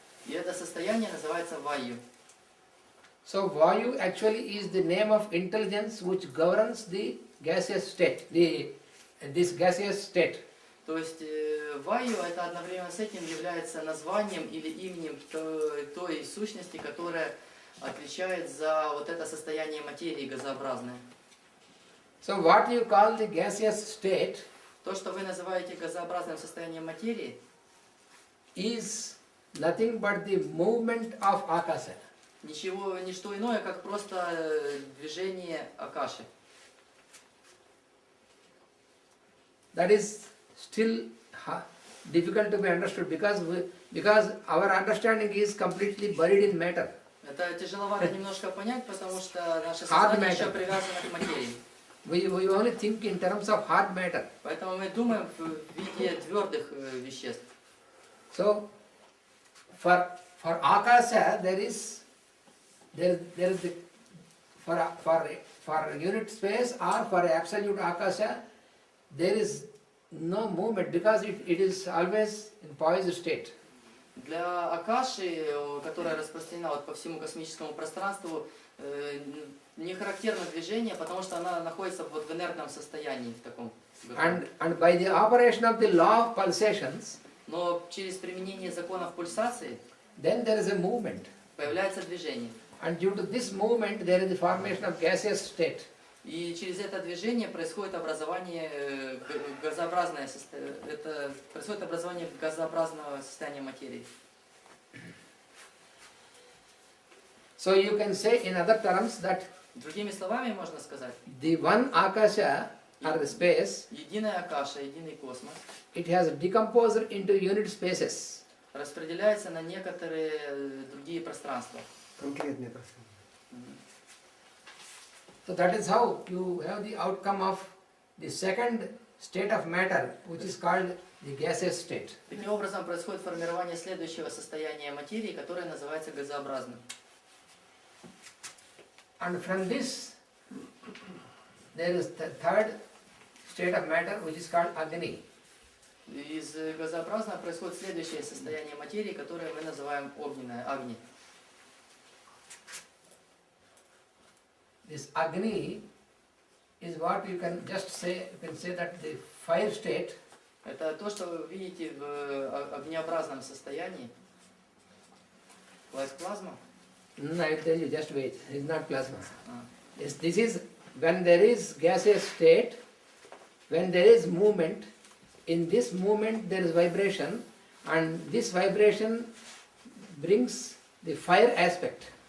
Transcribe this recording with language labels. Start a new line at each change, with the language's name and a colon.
Russian: И это состояние называется вайю.
English: So vayu actually is the name of intelligence which governs the gaseous state, this gaseous state.
Russian: То есть вайю это одновременно с этим является названием или именем той сущности, которая отвечает за вот это состояние материи газообразное.
English: So what you call the gaseous state
Russian: То, что вы называете газообразным состоянием материи,
English: is nothing but the movement of akasha.
Russian: ничто иное, как просто движение акаши.
English: That is still difficult to be understood because our understanding is completely buried in matter.
Russian: Это тяжеловато немножко понять, потому что наше сознание еще привязано к материи.
English: We only think in terms of hard matter.
Russian: Поэтому мы думаем в виде твердых веществ.
English: So, for akasha there is the for unit space or for absolute akasha there is no movement because it is always in poised state.
Russian: Для Акаши, которая распространена вот по всему космическому пространству, не характерно движение, потому что она находится вот в инертном состоянии в таком.
English: And by the operation of the law of pulsations,
Russian: но через применение законов пульсации,
English: then there is a movement.
Russian: Появляется движение.
English: And due to this movement, there is the formation of gaseous state.
Russian: И через это движение происходит образование газообразного состояния материи.
English: So you can say in other terms that
Russian: другими словами можно сказать,
English: the one akasha or the space,
Russian: единая акаша, единый космос,
English: it has decomposed into unit spaces.
Russian: Распределяется на некоторые другие пространства. Конкретные пространства.
English: So that is how you have the outcome of the second state of matter, which is called the gaseous state.
Russian: Таким образом происходит формирование следующего состояния материи, которое называется газообразным.
English: And from this, there is the third state of matter, which is called Agni.
Russian: Из газообразного происходит следующее состояние материи, которое мы называем огненное, Агни.
English: This Agni is what you can just say, you can say that the fire state.
Russian: Это то, что вы видите в огнеобразном состоянии. Плазма?
English: No, I will tell you, just wait. It's not plasma. Yes, this is when there is gaseous state, when there is movement. In this movement there is vibration, and this vibration brings the fire aspect.